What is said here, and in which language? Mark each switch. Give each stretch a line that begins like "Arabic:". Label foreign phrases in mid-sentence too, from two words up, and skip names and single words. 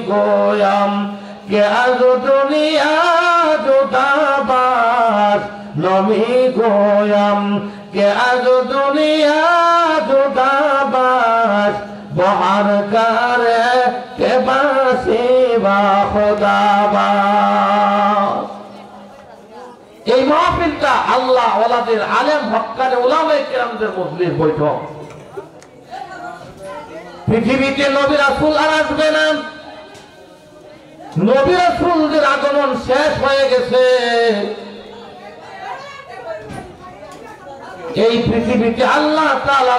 Persian: گویم کہ از دنیا جدا باش می گویم که از دنیا جدا باش با هر کار که باسی با خدا باش
Bangla: এই মাহফিলটা আল্লাহ ওয়ালাদের আলেম হক্কানে উলামায়ে কেরামদের মজলিস বৈঠক পৃথিবীতে নবী রাসূল আর আসবে না নবী রাসূলদের আগমন শেষ হয়ে গেছে এই পৃথিবীতে আল্লাহ তাআলা